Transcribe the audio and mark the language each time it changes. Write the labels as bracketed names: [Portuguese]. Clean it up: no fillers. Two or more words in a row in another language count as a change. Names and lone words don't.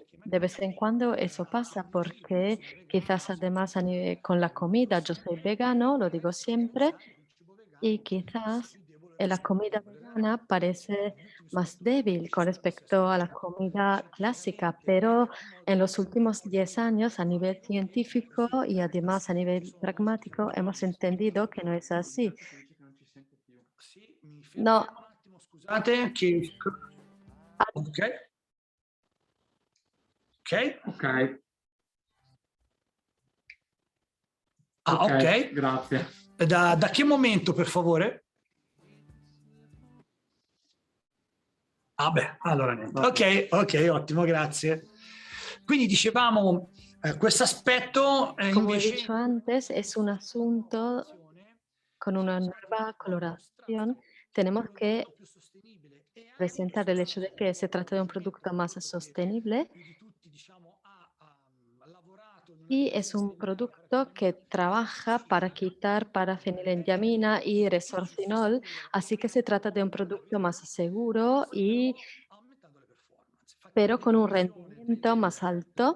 [Spanish] De vez en cuando eso pasa porque quizás además con la comida, yo soy vegano, lo digo siempre, y quizás la comida vegana parece más débil con respecto a la comida clásica, pero en los últimos 10 años a nivel científico y además a nivel pragmático hemos entendido que no es así. [Italian] Sì, mi No, fermo un attimo, scusate, che... Ok, ok. Ok, Ah, ok. grazie. Da che momento, per favore? Ah beh, allora niente. Ok, ottimo, grazie. Quindi dicevamo, questo aspetto [Spanish] Como he [Italian] invece [Spanish] dicho antes, es un asunto con una nueva coloración. Tenemos que presentar el hecho de que se trata de un producto más sostenible y es un producto que trabaja para quitar parafenilendiamina y resorcinol, así que se trata de un producto más seguro y pero con un rendimiento más alto.